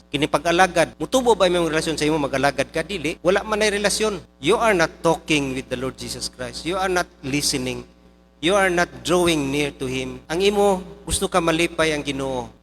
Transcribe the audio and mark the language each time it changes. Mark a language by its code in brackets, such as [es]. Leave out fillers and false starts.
[ceb] Kini pag-alagad, mutubo ba yung relasyon sa imo mag-alagad ka? Dili. Wala man ay relasyon. [en] You are not talking with the Lord Jesus Christ. You are not listening. You are not drawing near to Him. [ceb] Ang imo, gusto ka malipay ang Ginoo.